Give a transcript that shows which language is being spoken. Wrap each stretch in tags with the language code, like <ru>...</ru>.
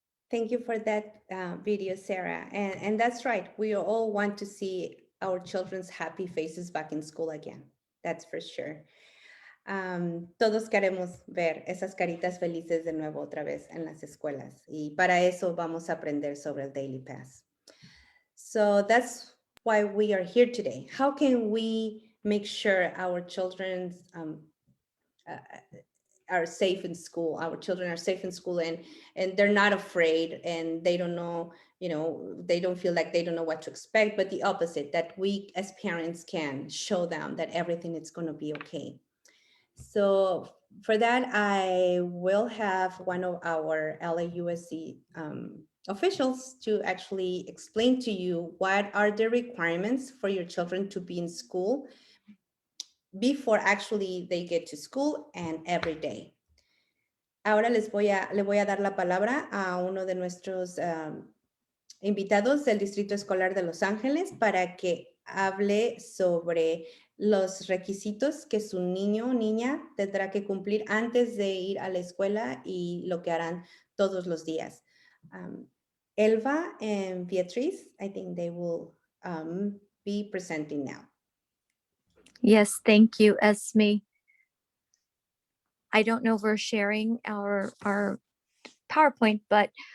<en>Thank you for that video, Sarah. And that's right. We all want to see our children's happy faces back in school again. That's for sure.</en> <es>Todos queremos ver esas caritas felices de nuevo otra vez en las escuelas. Y para eso vamos a aprender sobre el Daily Pass.</es> <en>So that's why we are here today. How can we make sure our children are safe in school? Our children are safe in school and they're not afraid and they don't know, they don't feel like they don't know what to expect, but the opposite, that we as parents can show them that everything is going to be okay. So for that, I will have one of our LAUSD officials to actually explain to you what are the requirements for your children to be in school before actually they get to school and every day.</en> <es>Ahora le voy a dar la palabra a uno de nuestros invitados del Distrito Escolar de Los Ángeles para que hable sobre los requisitos que su niño o niña tendrá que cumplir antes de ir a la escuela y lo que harán todos los días.</es> <en>Elva and Beatriz, I think they will be presenting now. Yes, thank you, Esme. I don't know if we're sharing our PowerPoint, but</en>